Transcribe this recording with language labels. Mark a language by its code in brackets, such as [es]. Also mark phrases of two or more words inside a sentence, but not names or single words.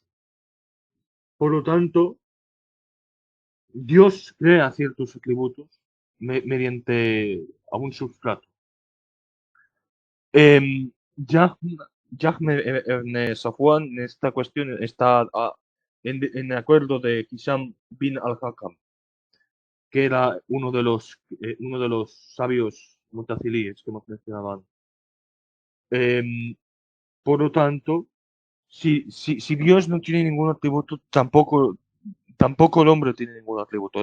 [es] Por lo tanto, Dios crea ciertos atributos mediante a un sustrato. Em, Jahme ibn Safwan en esta cuestión está, en acuerdo de Hisham bin al-Hakam, que era uno de los sabios mutazilíes que hemos mencionado antes. Em, por lo tanto, si Dios no tiene ningún atributo, tampoco el hombre tiene ningún atributo.